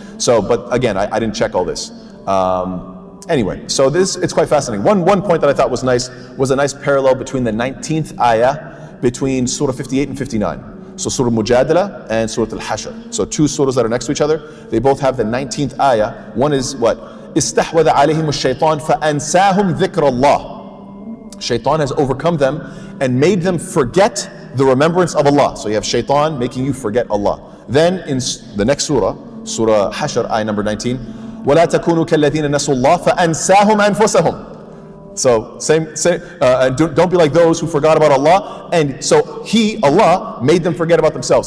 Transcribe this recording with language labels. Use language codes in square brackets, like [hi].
[en] So, but again, I didn't check all this. Anyway, so it's quite fascinating. One point that I thought was nice was a nice parallel between the 19th ayah between Surah 58 and 59. So Surah Mujadala and Surah Al-Hashr. So two surahs that are next to each other, they both have the 19th ayah. One is what? [ar] استحوذ عليهم الشيطان فأنساهم ذكر الله. [en] Shaitan has overcome them and made them forget the remembrance of Allah. So you have shaitan making you forget Allah. Then in the next surah, Surah Hashr, ayah number 19, [ar] وَلَا تَكُونُوا كَالَّذِينَ نَسُوا اللَّهَ فَأَنسَاهُمْ أَنفُسَهُمْ. [en] So don't be like those who forgot about Allah, and so Allah made them forget about themselves.